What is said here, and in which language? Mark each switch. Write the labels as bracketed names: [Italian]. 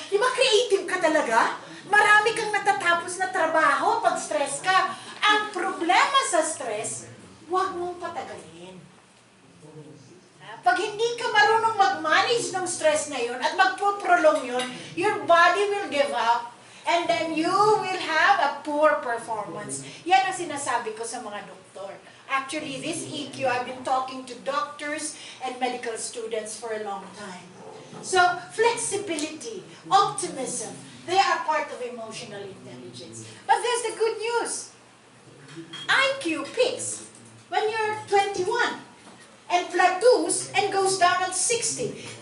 [Filipino] Di ba, creative ka talaga? Marami kang natatapos na trabaho pag stress ka. Ang problema sa stress, huwag mong patagalin. Pag hindi ka marunong mag-manage ng stress na yun at magpo-prolong yun, [English] your body will give up and then you will have a poor performance. [Filipino] Yan ang sinasabi ko sa mga doktor. [English] Actually, this EQ, I've been talking to doctors and medical students for a long time. So, flexibility, optimism, they are part of emotional intelligence. But there's the good news. IQ peaks when you're 21 and plateaus and goes down at 60.